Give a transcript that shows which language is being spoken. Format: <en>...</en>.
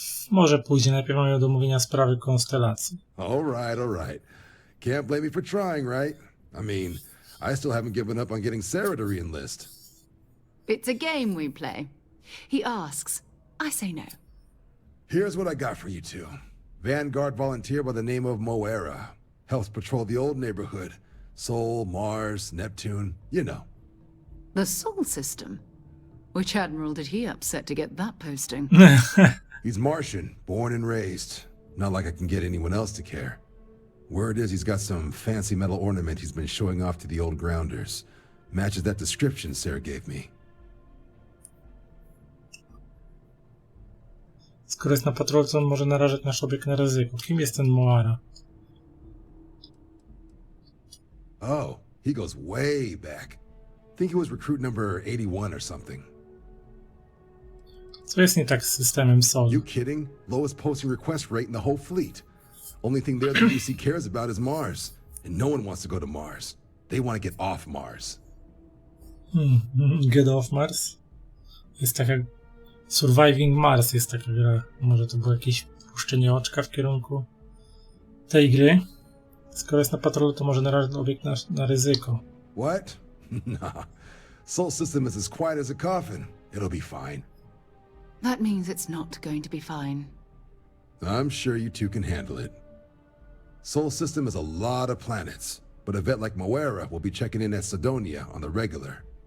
<pl>Może później, najpierw mamy do omówienia sprawy konstelacji.</pl> <en>All right. Can't blame me for trying, right? I mean, I still haven't given up on getting Sarah to re-enlist. It's a game we play. He asks, I say no. Here's what I got for you two. Vanguard volunteer by the name of Moera. Helps patrol the old neighborhood. Sol, Mars, Neptune, you know. The Sol system? Which admiral did he upset to get that posting? He's Martian, born and raised. Not like I can get anyone else to care. Word is he's got some fancy metal ornament he's been showing off to the old grounders. Matches that description Sarah gave me.</en> <pl>Skoro jest na patrolce, on może narażać nasz obiekt na ryzyko. Kim jest ten Moara?</pl> <en>Oh, he goes way back. Think he was recruit number 81 or something.</en> <pl>Co jest nie tak z systemem Sol?</pl> <en>You kidding? Lowest posting request rate in the whole fleet. Only thing there the UC cares about is Mars. And no one wants to go to Mars. They want to get off Mars. Get off Mars?</en> <pl>Jest taka... Surviving Mars jest taka gra. Może to było jakieś puszczenie oczka w kierunku tej gry. Skoro jest na patrolu, to może narazić obiekt na ryzyko.</pl> <en>What? Nah. Sol system is as quiet as a coffin. It'll be fine. That means it's not going to be fine. I'm sure you two can handle it. Sol system has a lot of planets, but a vet like Moera will be checking in at Sidonia on the regular.</en>